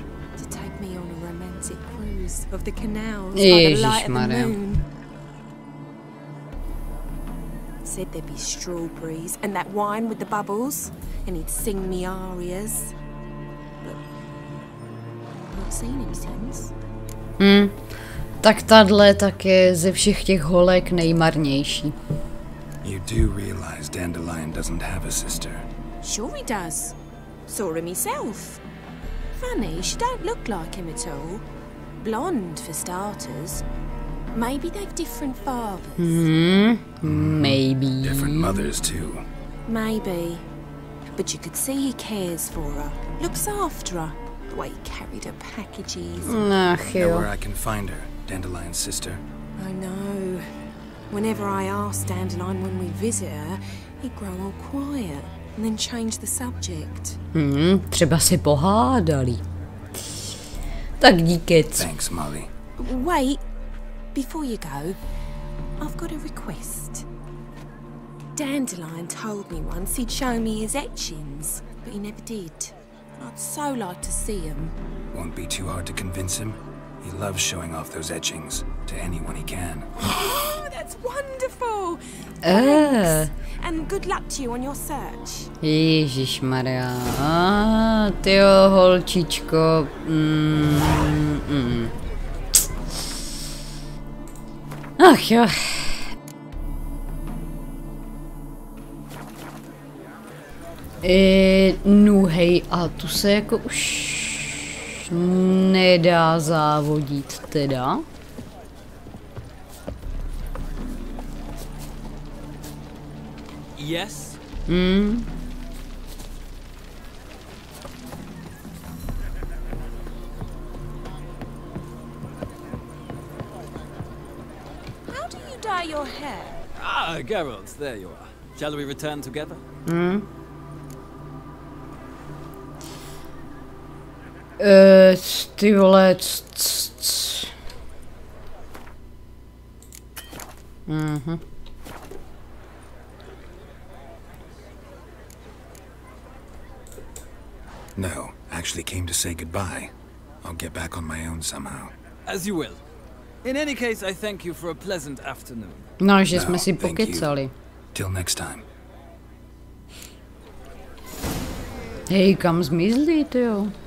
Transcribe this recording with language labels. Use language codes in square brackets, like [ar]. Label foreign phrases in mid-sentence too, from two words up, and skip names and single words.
[en] To take me on a romantic cruise of the canals by the light of the moon. Said there'd be strawberries and that wine with the bubbles, and he'd sing me arias. But I've not seen him since. [cs] Tak tahle tak je ze všech těch holek nejmarnější. [en] You do realize Dandelion doesn't have a sister. Sure he does. Saw him myself. Funny, she don't look like him at all. Blonde for starters. Maybe they've different fathers. Maybe. Different mothers too. Maybe. But you could see he cares for her. Looks after her. The way he carried her packages. [cs] Ach [en] Know [cs] jo. [en] where I can find her, Dandelion's sister? I know. Whenever I ask Dandelion when we visit her, he'd grow all quiet and then change the subject. [cs] Třeba si pohádali. Tak díky. [en] Thanks, Molly. Wait. Before you go, I've got a request. Dandelion told me once he'd show me his etchings, but he never did. I'd so like to see them. Won't be too hard to convince him. He loves showing off those etchings to anyone he can. Oh, that's wonderful! Thanks. And good luck to you on your search. [cs] Ježišmarja. Tyjo, holčičko. Ach jo. No hej, a tu se jako už nedá závodit teda. [en] Yes? How do you dye your hair? Ah, Geralt, there you are. Shall we return together? [cs] Ty vole, [en] No, actually came to say goodbye. I'll get back on my own somehow. As you will. In any case, I thank you for a pleasant afternoon. [cs] No, že jsme si pokecali. [en] Till next time. [cs] Hej, kam zmizli, tyjo?